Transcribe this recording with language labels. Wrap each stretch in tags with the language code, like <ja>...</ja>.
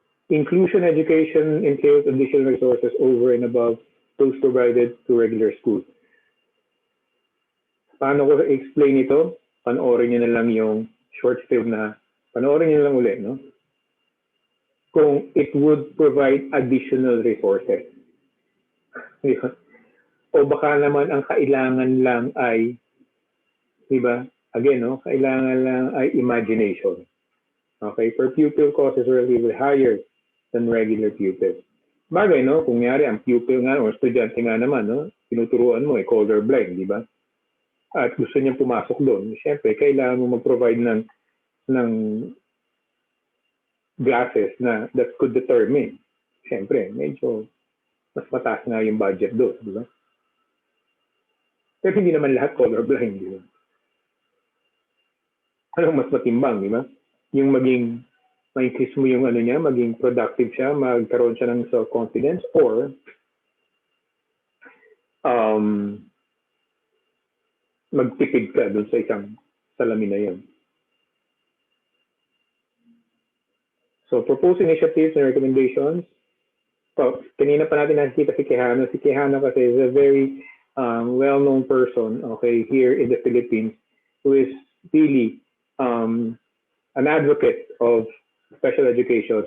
<en>Inclusion education entails additional resources over and above those provided to regular schools.</en> <tl>Paano ko explain ito? Panoorin niyo na lang yung short film na, panoorin niyo lang ulit, no?</tl> <en>Kung it would provide additional resources.</en> <tl>O baka naman ang kailangan lang ay, di ba? Again, no? Kailangan lang ay imagination. Okay?</tl> <en>Per pupil cost is relatively higher than regular pupils.</en> <tl>Bagay, no? Kung nyari, ang pupil nga, o estudyante nga naman, no? Tinuturuan mo, colorblind, di ba? At gusto niya pumasok doon. Siyempre, kailangan mo mag-provide ng glasses na</tl> <en>that could determine.</en> <tl>Siyempre, medyo mas mataas nga yung budget doon, di ba? Pero hindi naman lahat colorblind, di ba? Anong mas matimbang, di ba? Yung maging ma-increase mo yung ano niya, maging productive siya, magkaroon siya ng self-confidence, or magtipid ka dun sa isang salamin na yun.</tl> <en>So, proposed initiatives and recommendations. So,</en> <tl>kanina pa natin nakikita si Quijano.</tl> <en>Si Quijano kasi is a very well-known person, okay, here in the Philippines, who is really an advocate of special education.</en>